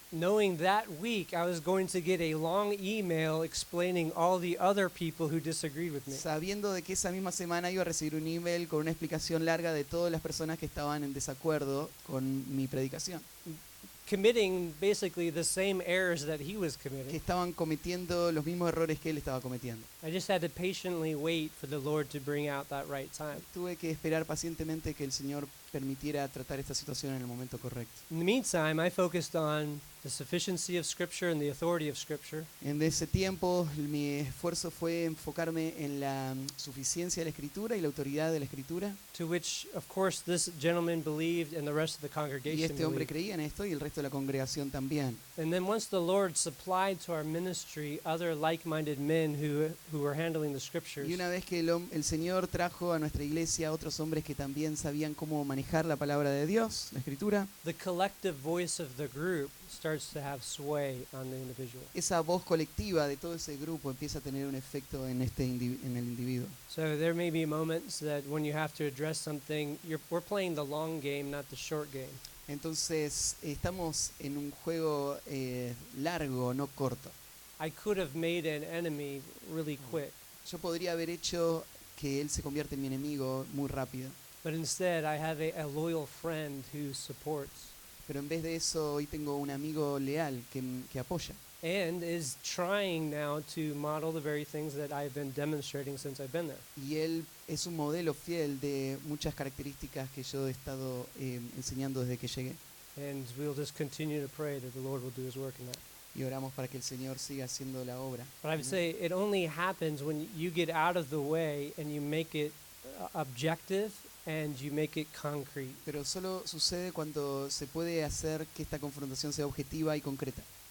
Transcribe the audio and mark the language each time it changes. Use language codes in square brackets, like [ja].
[en] Knowing that week I was going to get a long email explaining all the other people who disagreed with me. [es] sabiendo de que esa misma semana iba a recibir un email con una explicación larga de todas las personas que estaban en desacuerdo con mi predicación, [en] Committing basically the same errors that he was [es] que [en] committing. [es] estaban cometiendo los mismos errores que él estaba cometiendo. [en] I just had to patiently wait for the Lord to bring out that right time. [es] Tuve que esperar pacientemente que el Señor permitiera tratar esta situación en el momento correcto. [en] In the meantime, I focused on the sufficiency of Scripture and the authority of Scripture. [es] En ese tiempo mi esfuerzo fue enfocarme en la suficiencia de la Escritura y la autoridad de la Escritura. [en] To which, of course, this gentleman believed and the rest of the [es] Y [en] congregation [es] este hombre [en] believed. [es] creía en esto y el resto de la congregación también. [en] And then once the Lord supplied to our ministry other like-minded men who were handling the Scriptures, [es] Y una vez que el Señor trajo a nuestra iglesia a otros hombres que también sabían cómo manejar la palabra de Dios, la Escritura, [en] the collective voice of the group starts to have sway on the individual. [es] esa voz colectiva de todo ese grupo empieza a tener un efecto en en el individuo. [en] So there may be moments that when you have to address something, we're playing the long game, not the short game. [es] Entonces estamos en un juego largo, no corto. [en] I could have made an enemy really quick, [es] Yo podría haber hecho que él se convierta en mi enemigo muy rápido, [en] but instead I have a loyal friend who supports [es] pero en vez de eso hoy tengo un amigo leal que apoya [en] and is trying now to model the very things that I've been demonstrating since I've been there. [es] y él es un modelo fiel de muchas características que yo he estado enseñando desde que llegué. [en] And we'll just continue to pray that the Lord will do his work in that. [es] Y oramos para que el Señor siga haciendo la obra. [en] But I would say it only happens when you get out of the way and you make it objective and you make it concrete. [es] Pero solo sucede cuando se puede hacer que esta confrontación sea objetiva y concreta.